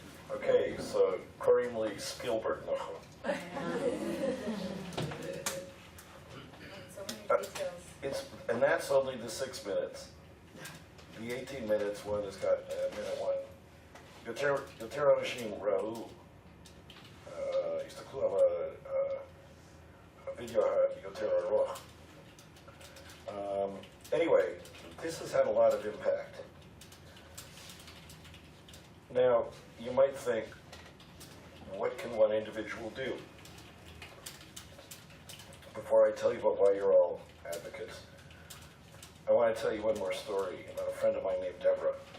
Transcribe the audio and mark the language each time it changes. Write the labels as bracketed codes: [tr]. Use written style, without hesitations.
[en] Okay, so Karim Spielberg noch. And that's only the 6 minutes. The 18 minutes one has got minute one. [he] יותר אנשים ראו, הסתכלו על הווידאו היותר ארוך. [en] Anyway, this has had a lot of impact. Now, you might think, what can one individual do? Before I tell you about why you're all advocates, I want to tell you one more story about a friend of mine named Deborah.